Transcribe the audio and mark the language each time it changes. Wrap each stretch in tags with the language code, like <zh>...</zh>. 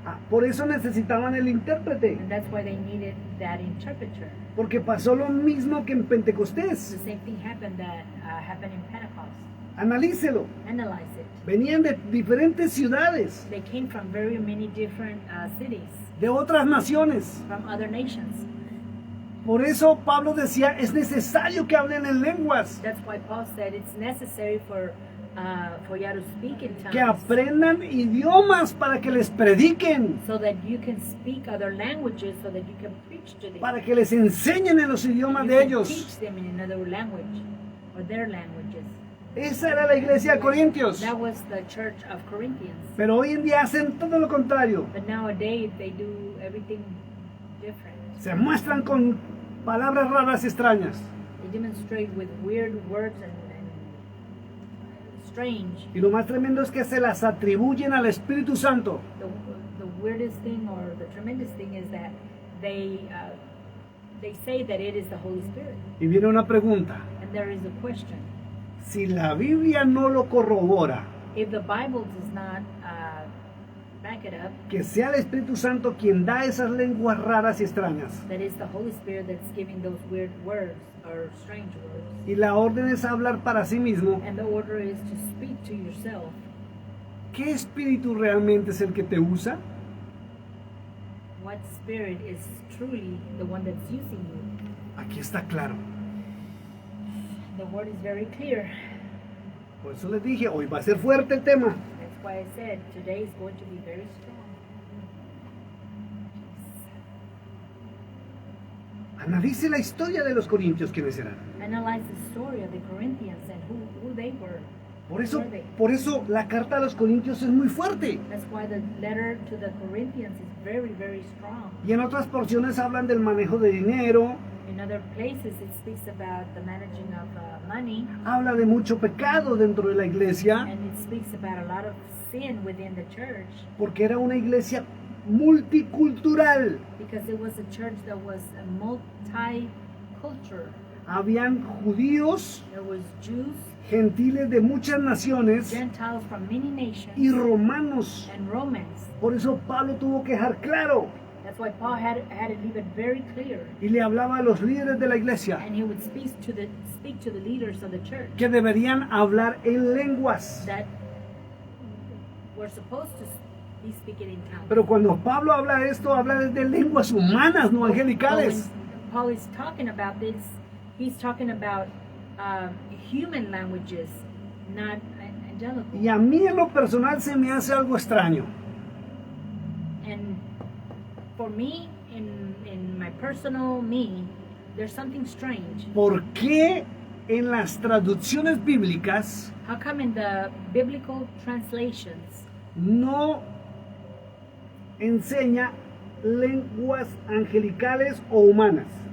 <es>Por eso necesitaban el intérprete,</es> <en>and that's why they needed that interpreter.</en> <es>porque pasó lo mismo que en</es> <en>The</en> <es>Pentecostés.</es> <en>same thing happened in Pentecost.</en> <es>Analícelo.</es> <en>Analyze it.</en> <es>Venían de diferentes ciudades,</es> <en>They came from very many different cities,</en> <es>de otras naciones.</es> <en>from other nations.</en> <es>Por eso Pablo decía, es necesario que hablen en lenguas,</es> <en>That's why Paul said it's necessary for you to speak in</en> <es>que</es> <en>tongues,</en> <es>aprendan idiomas para que les prediquen,</es> <en>so that you can speak other languages, so that you can preach to them.</en> <es>para que les enseñen en los idiomas</es> <en>You</en> <es>de</es> <en>can</en> <es>ellos.</es> <en>teach them in another language or their languages.</en> <es>Esa era la iglesia de Corintios.</es> <en>That was the church of Corinthians.</en> <es>Pero hoy en día hacen todo lo contrario.</es> <en>But nowadays they do everything different.</en> <es>Se muestran con palabras raras y extrañas.</es> <en>They demonstrate with weird words and strange.</en> <es>Y lo más tremendo es que se las atribuyen al Espíritu Santo.</es> <en>The weirdest thing or the tremendous thing is that they say that it is the Holy Spirit.</en> <es>Y viene una pregunta.</es> <en>And there is a question.</en> <es>Si la Biblia no lo corrobora,</es> <en>If the Bible does not back it up,</en> <es>que sea el Espíritu Santo quien da esas lenguas raras y extrañas,</es> <en>that is the Holy Spirit that's giving those weird words or strange words.</en> <es>y la orden es hablar para sí mismo,</es> <en>And the order is to speak to yourself.</en> <es>¿qué espíritu realmente es el que te usa?</es> <en>What spirit is truly the one that's using you?</en> <es>Aquí está claro.</es> <en>The word is very clear.</en> <es>Por eso les dije, hoy va a ser fuerte el tema.</es> <en>That's why I said today is going to be very strong.</en> <es>Analice la historia de los corintios, ¿quiénes eran?</es> <en>Analyze the story of the Corinthians and who they were.</en> <es>Por eso la carta a los corintios es muy fuerte.</es> <en>That's why the letter to the Corinthians is very, very strong.</en> <es>Y en otras porciones hablan del manejo de dinero,</es> <en>In other places, it speaks about the managing of money,</en> <es>habla de mucho pecado dentro de la iglesia,</es> <en>and it speaks about a lot of sin within the church,</en> <es>porque era una iglesia multicultural.</es> <en>because it was a church that was a multi-culture.</en> <es>Habían judíos,</es> <en>There was Jews,</en> <es>gentiles de muchas naciones</es> <en>Gentiles from many nations,</en> <es>y romanos.</es> <en>and Romans.</en> <es>Por eso Pablo tuvo que dejar claro</es> <en>That's why Paul had to leave it very clear,</en> <es>y le hablaba a los líderes de la iglesia</es> <en>and he would speak to the leaders of the church</en> <es>que deberían hablar en lenguas.</es> <en>that were supposed to be speaking in tongues.</en> <es>Pero cuando Pablo habla esto, habla de lenguas humanas, no</es> <en>But</en> <es>angelicales.</es> <en>when Paul is talking about this, he's talking about human languages, not angelical.</en> <es>Y a mí en lo personal se me hace algo extraño.</es> <en>And for me, in my personal me, there's something strange.</en> <es>¿Por qué en las traducciones bíblicas</es> <en>How come in the biblical translations</en> <es>no enseña lenguas angelicales o humanas?</es>